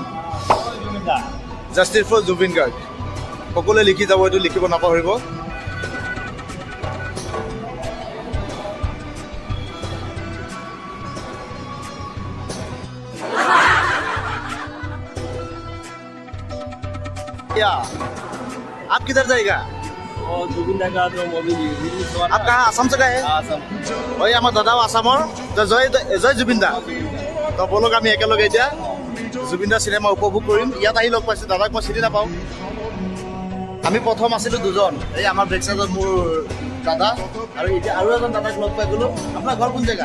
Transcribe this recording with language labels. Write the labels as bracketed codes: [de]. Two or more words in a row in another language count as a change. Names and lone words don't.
[en] Justice for Zubeen Garg. [as] সকলোৱে লিখি যাব, এইটো লিখিব নাপাহৰিব। [hi] आप किधर जाएगा? जुबिन दा का तो मूवी रिलीज हुआ। आप कहाँ आसाम से गए? आसाम। [as] ওই আমাৰ দাদাও আসামৰ। জয় জয় জুবিন দা। তো বলক আমি একেলগে এতিয়া জুবিন দা চিনেমা উপভোগ কৰিম। ইয়াত আহি লগ পাইছোঁ, দাদাক মই চিনি নাপাওঁ। আমি প্ৰথম আছিলোঁ দুজন, এই আমাৰ [en] back sideত [as] মোৰ দাদা, আৰু এতিয়া আৰু এজন দাদাক লগ পাই গ'লোঁ। আপোনাৰ ঘৰ কোন জেগা?